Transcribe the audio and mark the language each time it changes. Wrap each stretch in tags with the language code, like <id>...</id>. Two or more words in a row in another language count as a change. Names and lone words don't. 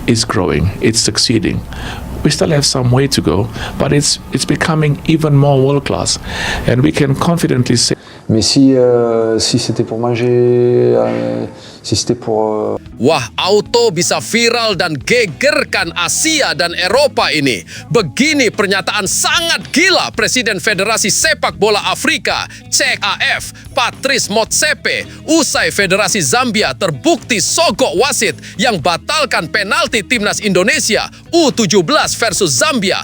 <en>is growing, it's succeeding. We still have some way to go, but it's becoming even more world class, and we can confidently say.</en> <fr>Mais si c'était pour manger, si c'était pour</fr> <id>Wah, auto bisa viral dan gegerkan Asia dan Eropa ini. Begini pernyataan sangat gila Presiden Federasi Sepak Bola Afrika, CAF, Patrice Motsepe, usai Federasi Zambia terbukti sogok wasit yang batalkan penalti timnas Indonesia U17 versus Zambia.</id>